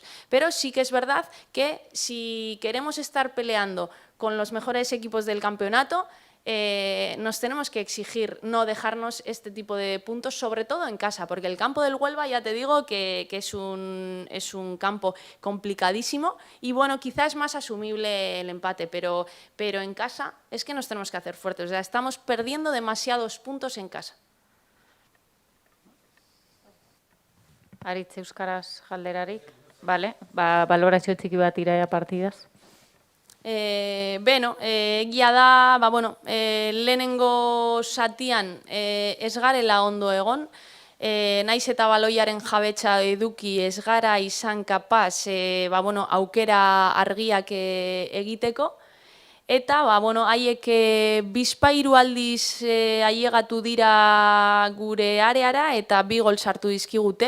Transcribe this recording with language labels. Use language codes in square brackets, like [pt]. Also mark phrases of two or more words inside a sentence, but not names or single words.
[es] Pero sí que es verdad que si queremos estar peleando con los mejores equipos del campeonato, nos tenemos que exigir no dejarnos este tipo de puntos, sobre todo en casa, porque el campo del Huelva ya te digo que es un campo complicadísimo, y bueno, quizás es más asumible el empate, pero en casa es que nos tenemos que hacer fuertes. O sea, estamos perdiendo demasiados puntos en casa. [eu] Aritz euskaraz galderarik, bale, balorazio txiki bat iraia partidaz. Beno, egia da, lehenengo satian ez garela ondo egon, naiz eta baloiaren jabetza eduki ez gara izan kapaz aukera argiak egiteko, eta haiek bizpahiru aldiz ailegatu dira gure areara eta 2 gol sartu dizkigute.